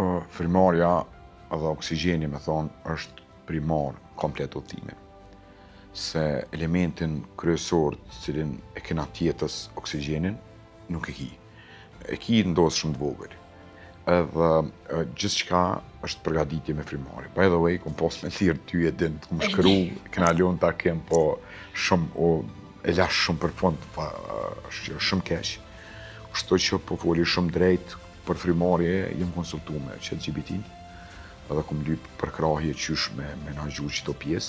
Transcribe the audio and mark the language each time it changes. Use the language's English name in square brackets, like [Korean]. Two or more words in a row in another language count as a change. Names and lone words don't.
[Albanian] Frimarja edhe oksigjeni, me thonë, është primar komplet udhëtimi. Se elementin kryesor cilin e kena tjetës oksigjenin, nuk e ki. E ki ndosë shumë të vogël. Edhe gjithçka është përgatitje me frimarje. [English] By the way, [Albanian] kom pas me thirë ty e din, të kom shkru, kena lon ta kem, po shumë, e lash shumë për fund, shumë keq. Kështu që po foli shumë drejt për frimarje, jem konsultu me ChatGPT-n, edhe kom lyp përkrahje qysh me menaxhu çdo pjesë.